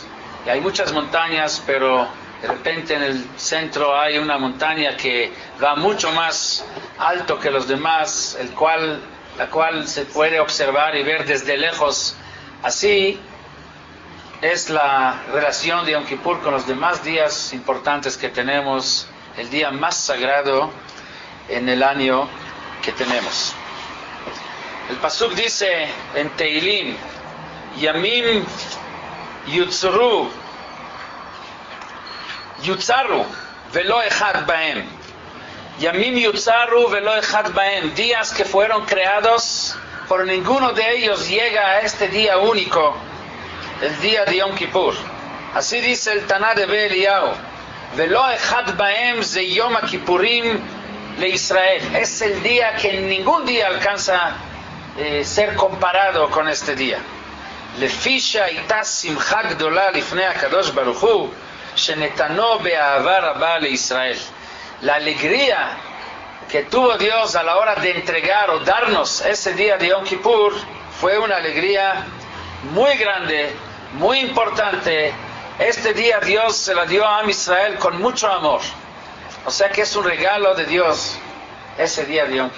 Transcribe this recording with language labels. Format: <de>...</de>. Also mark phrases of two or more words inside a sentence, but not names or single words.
<es>Y hay muchas montañas, pero de repente en el centro hay una montaña que va mucho más alto que los demás, la cual se puede observar y ver desde lejos. Así es la relación de Yom Kippur con los demás días importantes que tenemos, el día más sagrado en el año que tenemos. El pasuk dice en Teilim:</es> <he>ימים יוצרו ולא אחד בהם. ימים יוצרו ולא אחד בהם.</he> <es>Días que fueron creados, por ninguno de ellos llega a este día único, el día de Yom Kippur. Así dice el Taná de Eliyahu:</es> <he>ולא אחד בהם זה יום כיפורים לישראל.</he> <es>Es el día que ningún día alcanza ser comparado con este día.</es> <he>Lefisha הייתה שמחה גדולה לפני הקדוש ברוך הוא שנתנו באהבה רבה לישראל.</he> <es>La alegría que tuvo Dios a la hora de entregar o darnos ese día de Yom Kippur fue una alegría muy grande, muy importante. Este día Dios se la dio a Israel con mucho amor. O sea que es un regalo de Dios ese día de Yom Kippur.</es>